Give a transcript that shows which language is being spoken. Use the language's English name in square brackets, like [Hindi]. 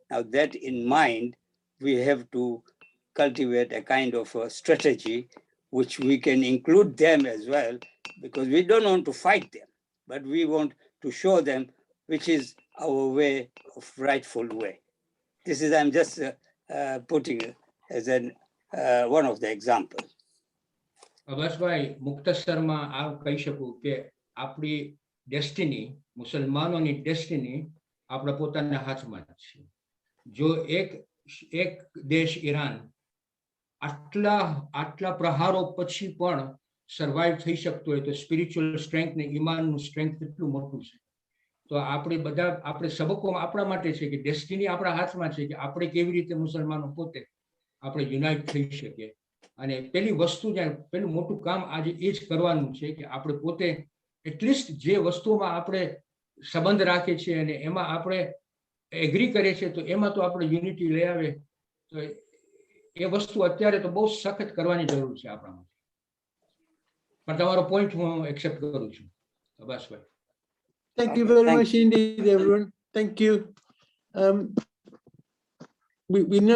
[English] Now that in mind, we have to cultivate a kind of a strategy which we can include them as well, because we don't want to fight them, but we want to show them which is our way of rightful way. This is, I'm just putting as one of the examples. [Gujarati] અબસભાઈ, મુખ્તસરમાં આ કહી શકું કે આપણી destiny, મુસલમાનોની destiny આપણા પોતાના હાથમાં જ છે. જો એક દેશ ઈરાન આટલા પ્રહારો પછી પણ સર્વાઈવ થઈ શકતો હોય તો સ્પિરિચ્યુઅલ સ્ટ્રેન્થ ને ઈમાનનું સ્ટ્રેન્થ કેટલું મોટું છે. તો આપણે સબકોમાં આપણા માટે છે કે ડેસ્ટિની આપણા હાથમાં છે કે આપણે કેવી રીતે મુસલમાનો પોતે આપણે યુનાઇટ થઈ શકીએ. અને પેલી વસ્તુ પેલું મોટું કામ આજે એ જ કરવાનું છે કે આપણે પોતે એટલીસ્ટ જે વસ્તુમાં આપણે સંબંધ રાખીએ છીએ અને એમાં આપણે એગ્રી કરીએ છીએ, તો એમાં તો આપણે યુનિટી લઈ આવે. તો એ વસ્તુ અત્યારે તો બહુ સખત કરવાની જરૂર છે આપણામાં. પણ તમારો પોઈન્ટ હું એક્સેપ્ટ કરું છું Abbasbhai. [English] Thank you very much indeed, everyone. Thank you. We know